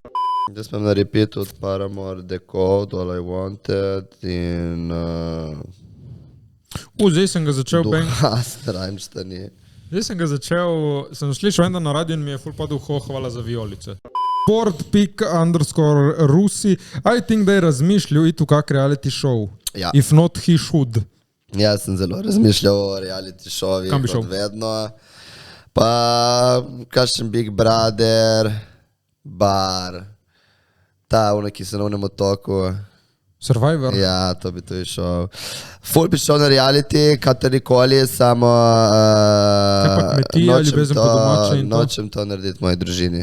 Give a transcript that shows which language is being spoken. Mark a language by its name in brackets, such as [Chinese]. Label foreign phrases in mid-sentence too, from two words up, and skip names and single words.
[Slovenian] Jaz imam na repeatu od Paramore, The Code, All I Wanted in... Zdaj sem ga začel... Rajmštani. Zdaj sem ga začel, sem slišal enda na radio in mi je ful padel hvala za violice. Sport_Rusi, [English] I think [Slovenian] da je razmišljal iti v kak [English] reality show. [Slovenian] Ja. [English] If not, he should. [Slovenian] Jaz sem zelo razmišljal o [English] reality showih, [Slovenian] kot vedno. Pa, kakšen Big Brother, Bar, ta ona, ki se na onem otoku. Survivor? Ja, to bi to išel. Ful bi šel na reality, katerikoli, samo nočem to narediti moji družini.